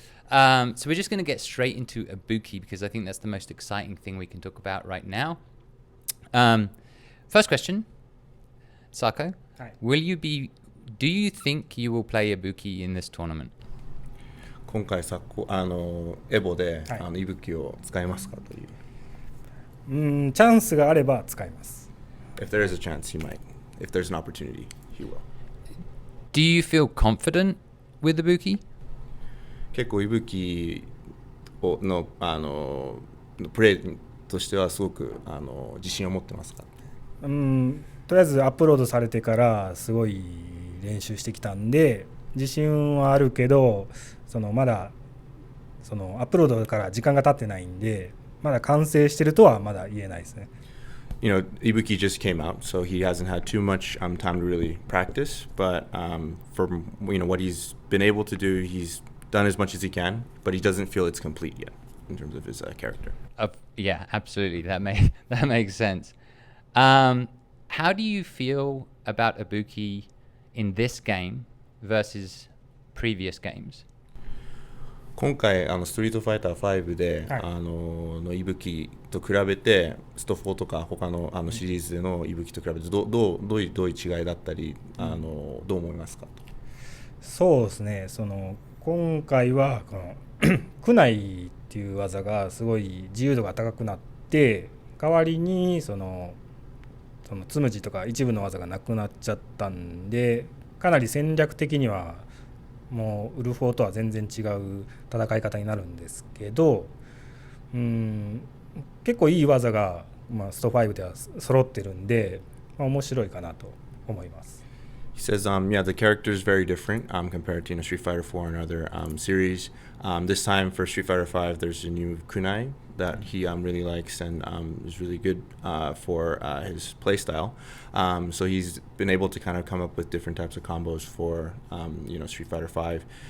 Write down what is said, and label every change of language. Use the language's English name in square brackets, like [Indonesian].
[English] So we're just going to get straight into Ibuki because I think that's the most exciting thing we can talk about right now. First question. Sako, Hi. do you think you will play Ibuki in this tournament? [Japanese] 今回エボで、はい、イブキを使いますかという。チャンスがあれば使います。 [English] If there is a chance, he might. If there's an opportunity, he will. Do you feel confident with Ibuki? [Japanese] 結構イブキのプレーとしてはすごく自信を持ってますか？とりあえずアップロードされてからすごい練習してきたんで自信はあるけどまだアップロードから時間が経ってないんでまだ完成してるとはまだ言えないですね。 [English] You know, Ibuki just came out, so he hasn't had too much time to really practice. But from what he's been able to do, he's done as much as he can, but he doesn't feel it's complete yet in terms of his character. Yeah, absolutely. That makes sense. How do you feel about Ibuki in this game versus previous games? [Japanese] 今回ストリートファイター5で、はい、のイブキと比べてスト4とか他のシリーズでのイブキと比べてどういう違いだったりどう思いますか？そうですね。今回はこの苦内っていう技がすごい自由度が高くなって代わりにそのつむじとか一部の技がなくなっちゃったんでかなり戦略的にはもうウルフォーとは全然違う戦い方になるんですけど結構いい技が、スト5では揃ってるんで、面白いかなと思います。 [English] He says, yeah, the character is very different compared to Street Fighter 4 and other series. This time for Street Fighter 5, there's a new kunai that he really likes and is really good for his playstyle. So he's been able to kind of come up with different types of combos for Street Fighter 5.